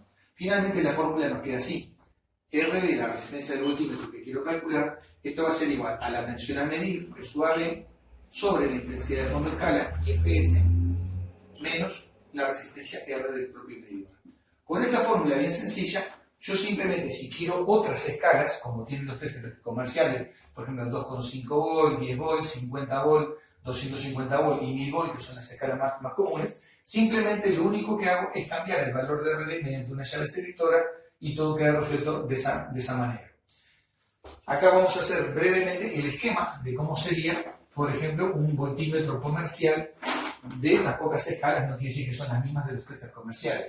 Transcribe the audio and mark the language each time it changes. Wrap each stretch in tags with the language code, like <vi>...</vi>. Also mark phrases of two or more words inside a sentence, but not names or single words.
<es>Finalmente, la fórmula nos queda así. RB, la resistencia del voltímetro que quiero calcular, esto va a ser igual a la tensión a medir, que sub AB, sobre la intensidad de fondo de escala, IFS, menos la resistencia R del propio medidor. Con esta fórmula bien sencilla, yo simplemente, si quiero otras escalas, como tienen los test comerciales, por ejemplo, 2,5 volt, 10 volt, 50 volt, 250 volt y 1000 volt, que son las escalas más comunes, simplemente lo único que hago es cambiar el valor de RB mediante una llave selectora y todo queda resuelto de esa manera. Acá vamos a hacer brevemente el esquema de cómo sería, por ejemplo, un voltímetro comercial de unas pocas escalas, no quiere decir que son las mismas de los testers comerciales.</es>